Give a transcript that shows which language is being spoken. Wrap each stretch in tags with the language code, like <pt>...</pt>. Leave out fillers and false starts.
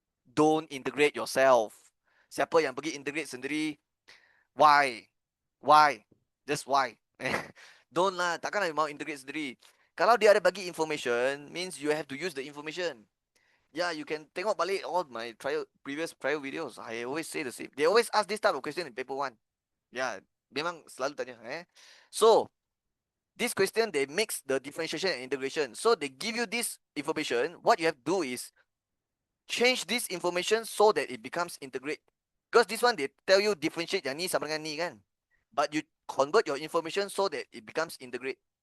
<en>Don't integrate yourself.</en> <ms>Siapa yang pergi integrate sendiri?</ms> <en>Why? Just why? Don't lah,</en> <ms>takkan mau integrate sendiri. Kalau dia ada bagi</ms> <en>information, means you have to use the information. Yeah, you can tengok balik all my previous trial videos. I always say the same. They always ask this type of question in paper 1.</en> <ms>Yeah, memang selalu tanya.</ms> <en>So, this question, they mix the differentiation and integration. So, they give you this information. What you have to do is change this information so that it becomes integrate. Because this one, they tell you differentiate</en> <ms>yang ni sama dengan ni kan.</ms> <en>But you convert your information so that it becomes integrate.</en>